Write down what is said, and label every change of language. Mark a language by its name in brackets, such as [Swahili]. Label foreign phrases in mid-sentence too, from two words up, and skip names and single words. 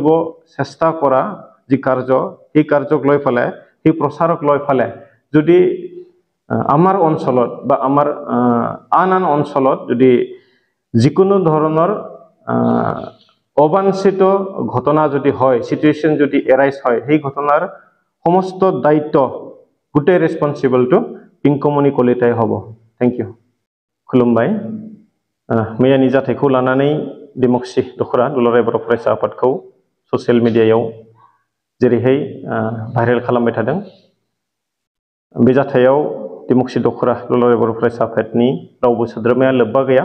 [Assamese] চেষ্টা কৰা যি কাৰ্য সেই কাৰ্যক লৈ ফালে সেই প্ৰচাৰক লৈ ফালে যদি আমাৰ অঞ্চলত বা আমাৰ আন অঞ্চলত যদি যিকোনো ধৰণৰ অবাঞ্ছিত ঘটনা যদি হয়, চিটুৱেশ্যন যদি এৰাইজ হয়, সেই ঘটনাৰ সমস্ত দায়িত্ব গোটেই ৰেছপনচিবলটো পিংকুমণি কলিতাই হ'ব। [English] thank you. खुलुमबाय। [Bodo] मैयानि जाथायखौ लानानै डिमाकुसि दखरा दुलाराय बर' फरायसा आफादखौ ससियेल मिडियायाव जेरैहाय भाइरेल खालामबाय थादों। बे जाथायाव डिमाकुसि दखरा दुलाराय बर' फरायसा आफादनि रावबो सोद्रोमाया लोब्बा गैया।